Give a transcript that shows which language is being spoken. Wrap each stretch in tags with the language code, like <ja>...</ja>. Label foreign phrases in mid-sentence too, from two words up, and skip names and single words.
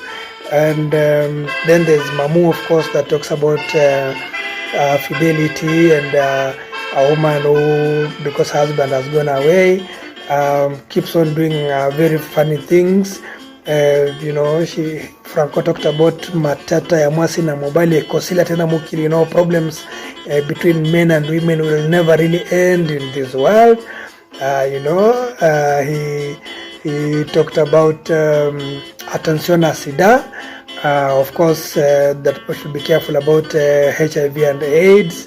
<en>And then there's Mamu, of course, that talks about fidelity and a woman who, because her husband has gone away, keeps on doing very funny things. Franco talked about</en> <ln>matata ya mwasi na mobile kosila tena mukili,</ln> <en>problems between men and women will never really end in this world. He talked about</en> <fr>attention à sida,</fr> <en>of course, that people should be careful about HIV and AIDS.</en>